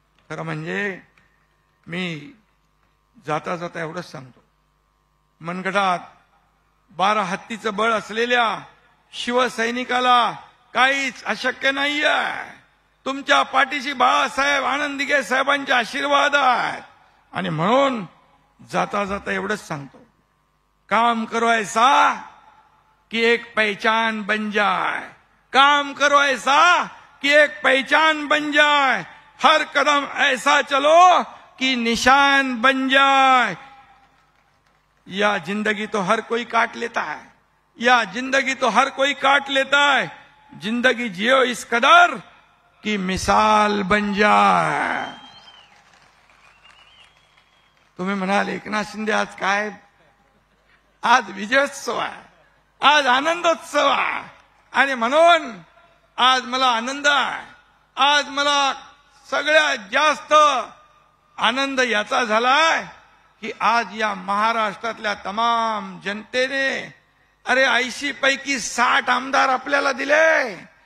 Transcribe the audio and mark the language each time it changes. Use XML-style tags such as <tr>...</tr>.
<mr>खरं म्हणजे मी जाता जाता एवढंच सांगतो, मनगटात 12 हत्तीचं बळ असलेल्या शिवसैनिकाला काहीच अशक्य नाहीये. तुमच्या पाठीशी बाळासाहेब आनंदीगे साहेबांचे आशीर्वाद आहेत. आणि म्हणून जाता जाता एवढंच सांगतो,</mr> <hi>काम करो ऐसा कि एक पहचान बन जाए. काम करो ऐसा कि एक पहचान बन जाए. हर कदम ऐसा चलो कि निशान बन जाए. या जिंदगी तो हर कोई काट लेता है. या जिंदगी तो हर कोई काट लेता है. जिंदगी जियो इस कदर की मिसाल बन जाए.</hi> <mr>तुम्ही म्हणाल एकनाथ शिंदे आज काय, आज विजयोत्सव आहे, आज आनंदोत्सव आहे. आणि म्हणून आज मला आनंद आहे. आज मला सगळ्यात जास्त आनंद याचा झालाय की आज या महाराष्ट्रातल्या तमाम जनतेने 80 पैकी 60 आमदार आपल्याला दिले.</mr>